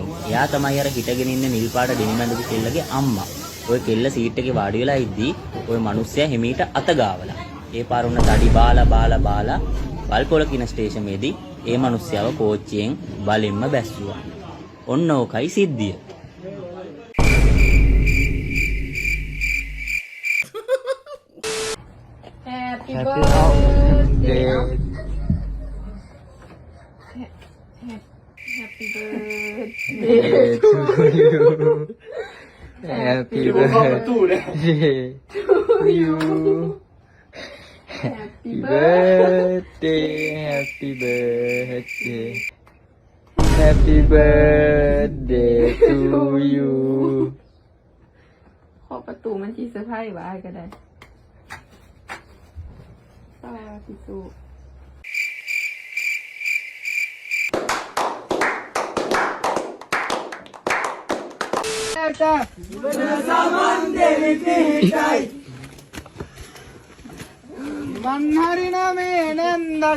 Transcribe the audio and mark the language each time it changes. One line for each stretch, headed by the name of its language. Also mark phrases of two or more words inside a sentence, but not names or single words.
Sinhala: එයා තමයි අර හිටගෙන ඉන්න නිල් පාට ඩෙනිම් ඇඳපු කෙල්ලගේ අම්මා. ඔය කෙල්ල සීට් එකේ වාඩි වෙලා ඉද්දි ඔය මිනිස්සයා හිමීට අත ගාවලා. ඒ පාර උන්න තඩි බාලා වල්පොල කින ස්ටේෂනේදී ඒ මිනිස්සයව කෝච්චියෙන් බලින්ම බැස්සුවා. ඔන්න ඕකයි සිද්ධිය.
English: Happy birthday. Happy birthday. Happy birthday to you. Happy birthday, happy birthday. Happy birthday to you. ขอประตูมันทีเซอร์ไพรส์ไว้ก็ได้สาธุ
Sinhala: මන්හරි නමේ නැන්දට